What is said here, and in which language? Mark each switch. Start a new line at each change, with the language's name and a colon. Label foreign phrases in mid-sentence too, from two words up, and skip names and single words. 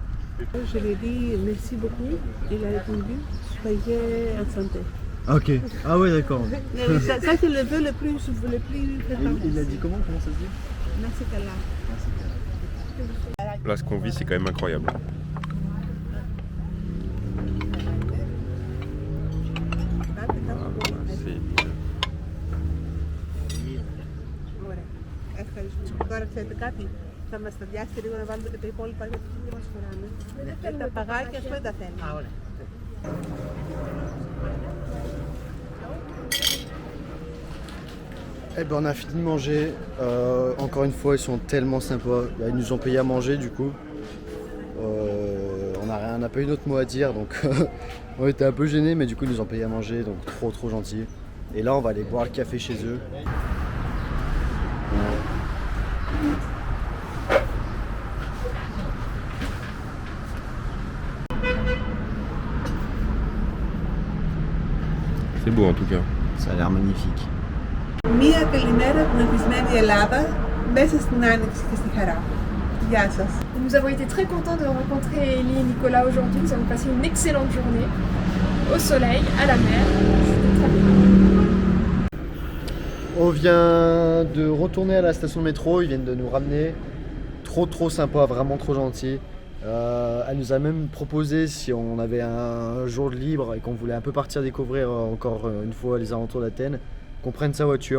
French: Je lui ai dit merci beaucoup. Il a répondu soyez en santé. Ok, ah ouais d'accord. Ça c'est le vœu le plus fréquent. Il a dit comment ça se dit? Merci Kala. Là ce qu'on vit c'est quand même incroyable.
Greek: Τώρα ξέρετε κάτι, θα μας τα διάσετε λίγο να βάλουμε και τα υπόλοιπα γιατί δεν μας χωράνε. Τα παγάκια σου δεν τα θέλει.
French: Eh ben on a fini de manger, encore une fois ils sont tellement sympas, ils nous ont payé à manger du coup. On n'a pas eu d'autre mot à dire donc on était un peu gênés mais du coup ils nous ont payé à manger donc trop gentil. Et là on va aller boire le café chez eux. C'est beau en tout cas. Ça a l'air magnifique.
Greek: Μία καλημέρα από την ευτυχισμένη Ελλάδα μέσα στην άνοιξη και στη χαρά. Γεια σας.
French: Nous avons été très contents de rencontrer Ellie et Nicolas aujourd'hui. Nous avons passé une excellente journée au soleil, à la mer. C'était très bien. On vient de retourner à la station de métro, ils viennent de nous ramener. Trop sympa, vraiment trop gentil. Elle nous a même proposé si on avait un jour de libre et qu'on voulait un peu partir découvrir encore une fois les alentours d'Athènes, qu'on prenne sa voiture.